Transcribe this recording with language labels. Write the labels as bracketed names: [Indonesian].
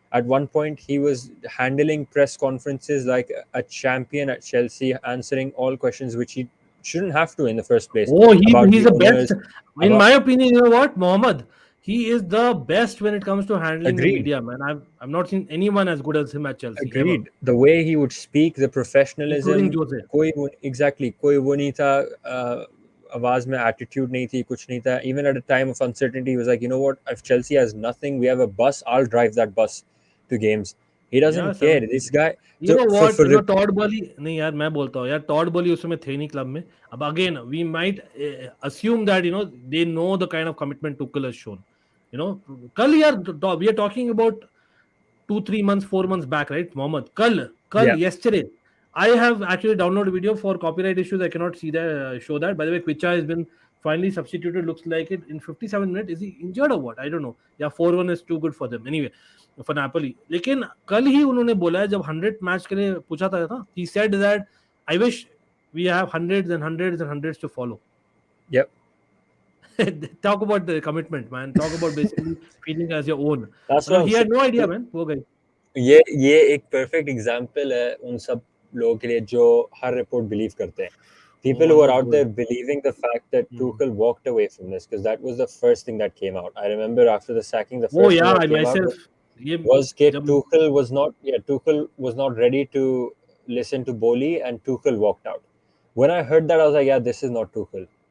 [English] At one point, he was handling press conferences like a champion at Chelsea, answering all questions which he shouldn't have to in the first place. Oh, he's the best. In my opinion, you know what, Mohammed? He is the best when it comes to handling the media, man. I've not seen anyone as good as him at Chelsea. Agreed. Ever. The way he would speak, the professionalism. Exactly. [Hindi] कोई वो नहीं था, आवाज में attitude नहीं थी, कुछ नहीं था. [English] Even at a time of uncertainty, he was like, you know what? If Chelsea has nothing, we have a bus. I'll drive that bus to games. He doesn't care. This guy. You know what? Todd Bowley. [Hindi] नहीं यार, मैं बोलता हूँ यार, Todd Bowley उसमें थे नहीं club में. [English] अब again, we might assume that they know the kind of commitment Tuchel has shown. [Hindi] कल यार, [English] we are talking about 2-3 months, 4 months back, right, Mohammed? Yesterday, I have actually downloaded a video. For copyright issues, I cannot show that. By the way, Kvicha has been finally substituted, looks like it, in 57 minutes. Is he injured or what? I don't know. Yeah, 4-1 is too good for them. Anyway, for Napoli. [Hindi] लेकिन कल ही उन्होंने बोला है, जब 100 match के लिए पूछा था ना, [English] he said that I wish we have hundreds and hundreds and hundreds to follow. Yep. Talk about the commitment, man. Talk about basically feeling as your own. That's what he had no idea, man. [Hindi] वो गई. ये एक perfect example है उन सब लोगों के लिए जो हर report believe करते हैं. [English] People who are out there believing the fact that Tuchel walked away from this, because that was the first thing that came out. I remember after the sacking, the first thing that came out was Tuchel was not ready to listened to Boli, and Tuchel walked out. When I heard that, I was like, yeah, this is not Tuchel.